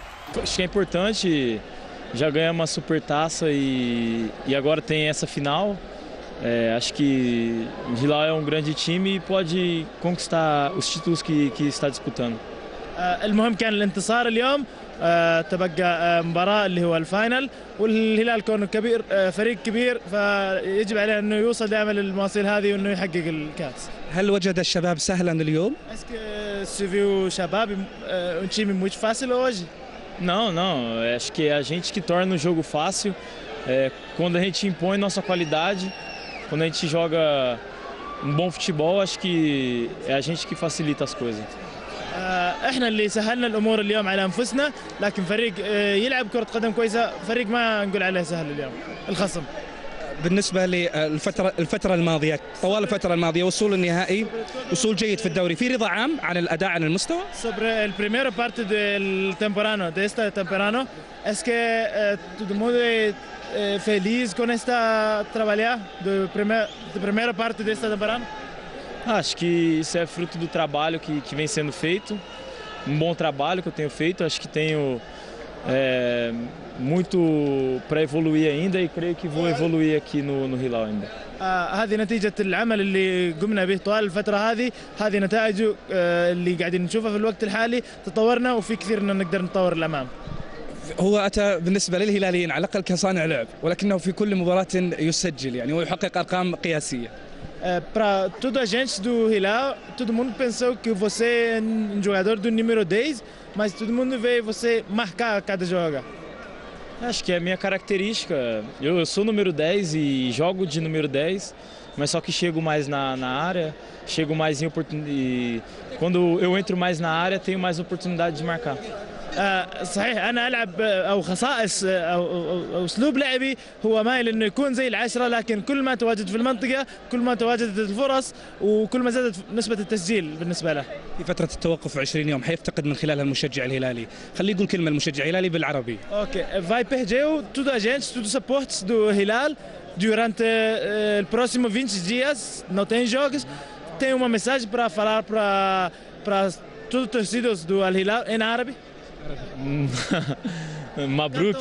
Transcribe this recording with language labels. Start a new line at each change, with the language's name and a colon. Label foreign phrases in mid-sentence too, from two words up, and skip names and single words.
Portuguese: Acho que é importante, já ganhamos uma super taça e agora tem essa final. Acho que o Hilal é um grande time e pode conquistar os títulos que está disputando.
Arabic: المهم كان الانتصار اليوم. تبقى مباراة اللي هو الفاينل، والهلال كونه كبير، فريق كبير، فيجب عليه انه يوصل دائما للمواصيل هذه وانه يحقق الكاس. هل وجد الشباب سهلا اليوم؟
French: Est-ce que
Portuguese: se viu Shabab um time muito fácil hoje? Não, acho que é a gente que torna o jogo fácil, quando a gente impõe nossa qualidade, quando a gente joga um bom futebol, acho que é a gente que facilita as coisas.
Arabic: احنا اللي سهلنا الامور اليوم على انفسنا، لكن فريق يلعب كرة قدم كويسة، فريق ما نقول عليه سهل اليوم الخصم. بالنسبة للفترة الماضية، طوال الفترة الماضية وصول النهائي، وصول جيد في الدوري، في رضا عام عن الأداء عن المستوى؟
Spanish: Sobre el primera parte del temporada, de esta temporada, es que todo el mundo feliz con esta
Portuguese: trabalhar de primeira parte desta temporada. Acho que isso é fruto do trabalho que vem sendo feito, um bom trabalho que eu tenho feito. Acho que tenho muito para evoluir ainda e creio que vou evoluir aqui no Hilal ainda.
Arabic: هذه نتيجة العمل اللي قمنا به طوال الفترة هذه نتائجه اللي قاعدين نشوفها في الوقت الحالي. تطورنا وفي كثير إنه نقدر نطور الأمام. هو أتى بالنسبة للهلاليين على الأقل كصانع لعب، ولكنه في كل مباراة يسجل يعني ويحقق أرقام قياسية.
Portuguese: Para toda a gente do Hilal, todo mundo pensou que você é um jogador do número 10, mas todo mundo vê você marcar cada jogo. Acho que é a minha característica. Eu sou número 10 e jogo de número 10, mas só que chego mais na área, chego mais em oportunidade. Quando eu entro mais na área, tenho mais oportunidade de marcar.
Arabic: صحيح أنا ألعب أو خصائص أو أسلوب لعبي هو مايل إنه يكون زي العشرة، لكن كل ما تواجد في المنطقة كل ما تواجدت الفرص وكل ما زادت نسبة التسجيل بالنسبة له. في فترة التوقف 20 يوم حيفتقد من خلالها المشجع الهلالي، خليه يقول كلمة المشجع الهلالي بالعربي.
Portuguese: Ok, vai perder toda a gente, todo o suporte do Hilal durante o próximo 20 dias, não tem jogos. Tem uma mensagem para falar para todos os torcedores do Al Hilal em árabe.